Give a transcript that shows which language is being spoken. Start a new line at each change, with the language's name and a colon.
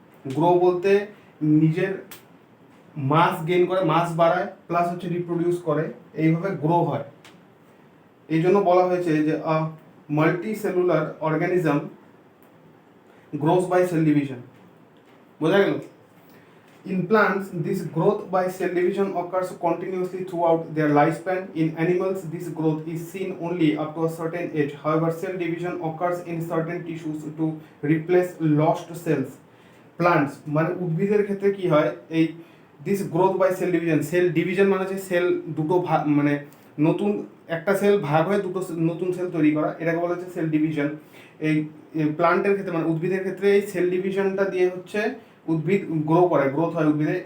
Bangla: Grow বলতে নিজের মাস gain করে, মাস বাড়ায়, প্লাস হচ্ছে রিপ্রোডিউস করে, এইভাবে গ্রো হয়। এই জন্য বলা হয়েছে যে
English: Multicellular organism grows by cell division.
Bangla: বোঝা গেল?
English: In plants, this growth by cell division occurs continuously throughout their lifespan. In animals, this growth is seen only up to a certain age. However, cell division occurs in certain tissues to replace lost cells.
Bangla: Plants মানে উদ্ভিদের ক্ষেত্রে কি হয়, এই this growth buy cell division মানে হচ্ছে sell দুটো ভাগ, মানে নতুন একটা সেল ভাগ হয়ে দুটো নতুন সেল তৈরি করা, এটাকে বলা হচ্ছে সেল ডিভিশন। এই প্লান্টের ক্ষেত্রে মানে উদ্ভিদের ক্ষেত্রে এই সেল ডিভিশনটা দিয়ে হচ্ছে উদ্ভিদ গ্রোথ হয় উদ্ভিদে।